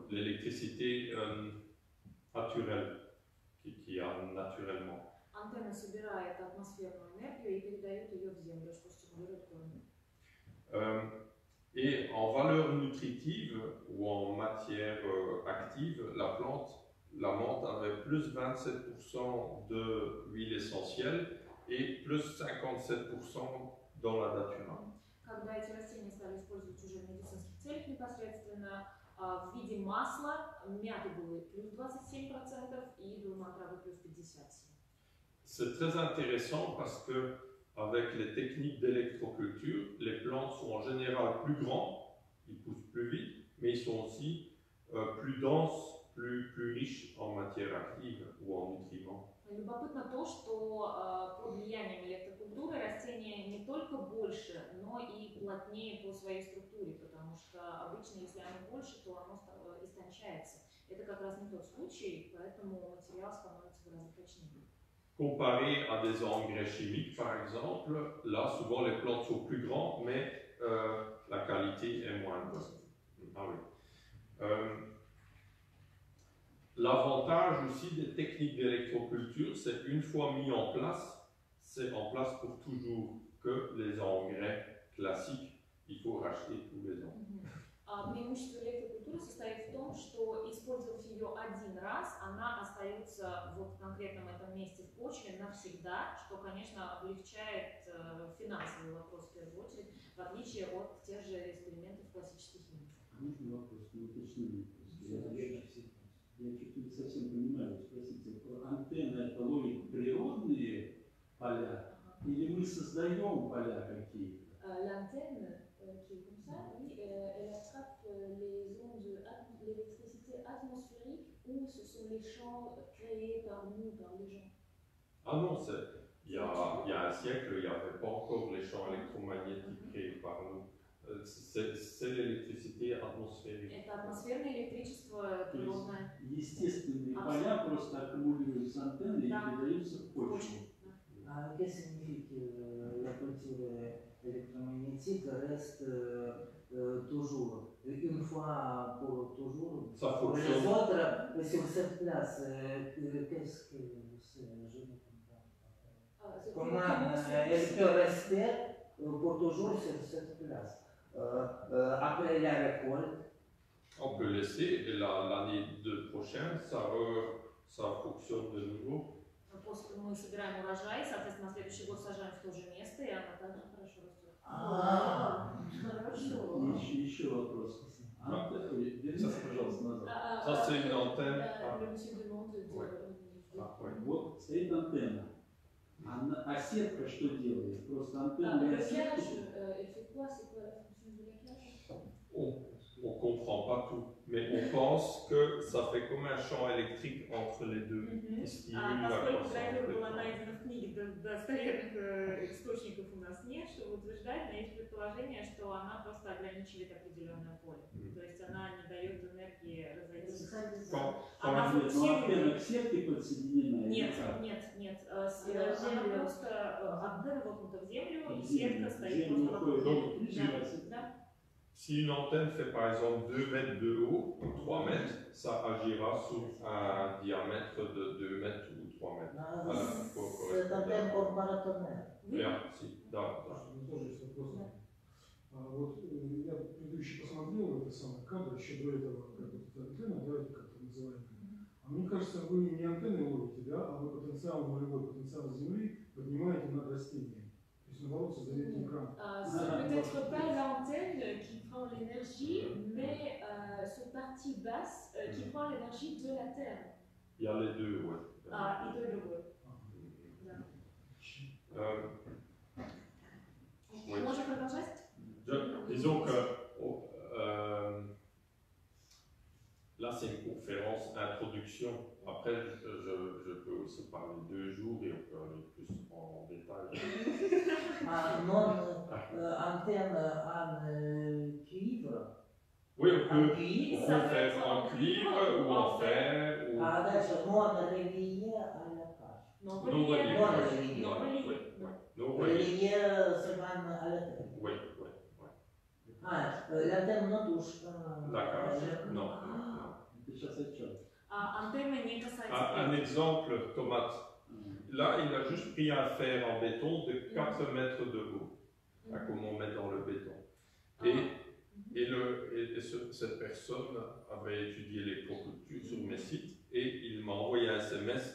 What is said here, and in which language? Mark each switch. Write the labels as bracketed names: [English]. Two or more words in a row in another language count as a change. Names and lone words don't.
[French] L'électricité naturelle qu'il y a naturellement. [Russian] Антенна собирает атмосферную энергию и передает ее в землю, что стимулирует корни. [French] Et en valeur nutritive ou en matière active, la menthe avait plus 27% d'huile essentielle et plus 57% dans la datura. [Russian] Когда эти растения стали использовать уже в медицинских целях непосредственно, в виде масла мяты было плюс 27% и дурман травы плюс 57%. [French] C'est très intéressant parce que avec les techniques d'électroculture, les plantes sont en général plus grands, ils poussent plus vite, mais ils sont aussi plus denses, plus riches en matière active ou en nutriments. [Russian] Любопытно то, что под влиянием электрокультуры растения не только больше, но и плотнее по своей структуре, потому что обычно, если оно больше, то оно истончается. Это как раз не тот случай, поэтому материал становится гораздо прочнее. [French] Comparé à des engrais chimiques, par exemple, là, souvent les plantes sont plus grandes, mais la qualité est moindre. Ah oui. L'avantage aussi des techniques d'électroculture, c'est une fois mis en place, c'est en place pour toujours, que les engrais classiques, il faut racheter tous les ans. [Russian] Преимущество электрокультуры состоит в том, что, использовав ее один раз, она остается вот в конкретном этом месте в почве навсегда, что, конечно, облегчает финансовый вопрос в первую очередь, в отличие от тех же экспериментов классической химии. Можно вопрос, не уточнение? Я чуть не совсем понимаю, спросите, антенна это ловит природные поля, или мы создаем поля какие-то? [French] L'antenne qui est comme ça, oui, elle attrape les ondes, l'électricité atmosphérique ou ce sont les champs créés par nous, par les gens? Ah non, il y a un siècle, il n'y avait pas encore les champs électromagnétiques créés par nous. C'est l'électricité atmosphérique. [Russian] Это атмосферное электричество природное. Естественные поля просто аккумулируются антенны и передаются в почву. [French] Qu'est-ce que signifie la culture électromagnétique reste toujours, une fois pour toujours, Ça pour les fonctionne. autres, sur cette place, qu'est-ce que c'est? Je ne comprends pas. Comment elle peut rester pour toujours sur cette place après la récolte? On peut laisser, et l'année prochaine, ça fonctionne de nouveau. [Russian] После мы собираем урожай, соответственно, на следующий год сажаем в то же место, и она также хорошо растет. Хорошо. Еще вопрос. Вернитесь, пожалуйста, назад. [French] Ça, c'est une antenne. Le monsieur demande de... [Russian] Вот стоит антенна. А сетка что делает? Просто антенна и [French] Le [Russian] сетку. [French] cage, elle fait quoi? C'est quoi la fonction de la cage? on ne comprend pas tout, mais on pense que ça fait comme un champ électrique entre les deux qui stimule la [Russian] Поскольку [French] croissance. [Russian] гравюра была найдена в книге, достоверных источников у нас нет, чтобы утверждать, но есть предположение, что она просто ограничивает определенное поле. То есть она не дает энергии разойтись. Она Но фокусирует. антенна к сетке подсоединена? Нет. Она просто антенна воткнута в землю, и сетка стоит просто вокруг. Да. [French] Si une antenne fait par exemple 2 mètres de haut ou 3 mètres, ça agira sur un diamètre de 2 mètres ou 3 mètres. C'est antenne pour paratonnerre. [Russian] Да. Тоже есть вопрос. Вот я предыдущий посмотрел это самое кадр еще до этого, как вот эта антенна, да, как это называемая. А мне кажется, вы не антенны ловите, да, а вы потенциал нулевой, потенциal Земли поднимаете над растением. То есть наоборот создаете экран. [French] C'est peut-être pas l'antenne qui prend l'énergie, mais cette partie basse qui prend l'énergie de la Terre. Il y a les deux, oui. [Russian] И то, и другое. Можно продолжать? [French] Disons que là c'est une conférence introduction. Après je peux aussi parler 2 jours et on peut aller plus en détail. Antenne en cuivre. Oui, on peut faire en cuivre ou en fer. Ou... Adesso non relié à la cage. Non relié. Relié seulement à la terre. Oui. L'antenne не touche. La cage. Non. [Russian] Антенна не касается. [French] Un exemple, tomate. Là, il a juste pris un fer en béton de 4 mètres de haut, comme on met dans le béton. Et cette personne avait étudié l'électroculture sur mes sites et il m'a envoyé un SMS.